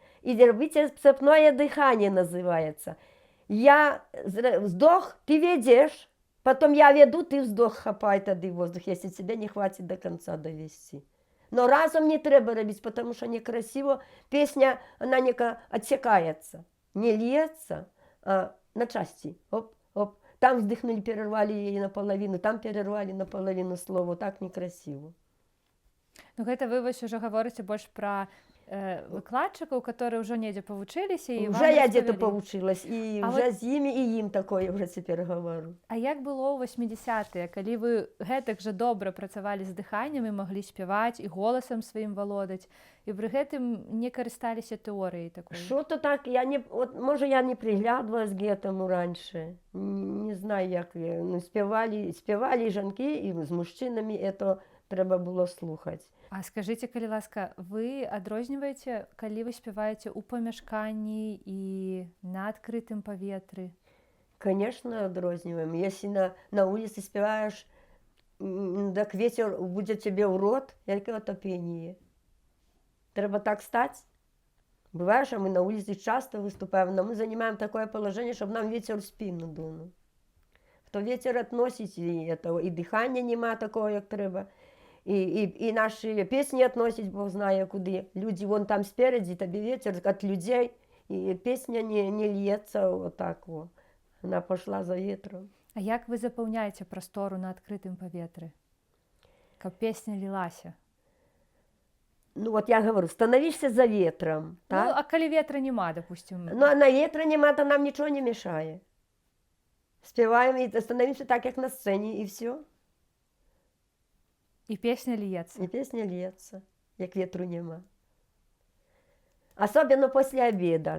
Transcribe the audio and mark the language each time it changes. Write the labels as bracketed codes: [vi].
[ru] И делайте цепное дыхание называется. Я вздох, ты ведешь, потом я веду, ты вздох хапай тогда воздух, если тебе не хватит до конца довести. Но разом не треба робить, потому что некрасиво. Песня, она не отсекается, не льется, а на части. Оп, оп. Там вздохнули, перервали ей наполовину, там перервали наполовину слово. Так некрасиво. [be] Ну, гэта вы вось уже гаворыце больш пра выкладчыкаў, [ru] которые [be] ўжо недзе павучыліся і [ru] уже я где-то поучилась, и а уже вот... [be] з імі і ім такое уже цяпер [ru] говорю. [be] А як было ў 80-е, калі вы гэтак жа добра працавалі з дыханнем і маглі спяваць і голасам сваім валодаць, і пры гэтым не карысталіся тэорыяй такой? [ru] Что-то так, я не, вот, може я не приглядывалась к этому раньше, не знаю як, ну, спевали жанки і з мужчинами, это треба было слухаць. [be] А скажыце, калі ласка, вы адрозніваеце, калі вы спяваеце ў памяшканні і на адкрытым паветры? [ru] Конечно, [be] адрозніваем. [ru] Если на улице спеваешь, так ветер будет тебе в рот, як это пение. Треба так стать. Бывает, что мы на улице часто выступаем, но мы занимаем такое положение, чтобы нам ветер в спину дунул. То ветер относить, и дыхания нема такого, як треба. И наши песни относить, Бог знає куди. Люди вон там спереди, тебе ветер от людей, и песня не льется вот так вот. Она пошла за ветром. [be] А як вы запаўняеце прастору на адкрытым паветры, каб песня лілася? [ru] Ну вот я говорю, становишься за ветром, Ну, так? а коли ветра нема, допустим, Ну, а на ветра нема, то нам ничего не мешает. Спеваем и становимся так, как на сцене, и все. и песня льется. И песня льется, як ветру нема. Особенно после обеда.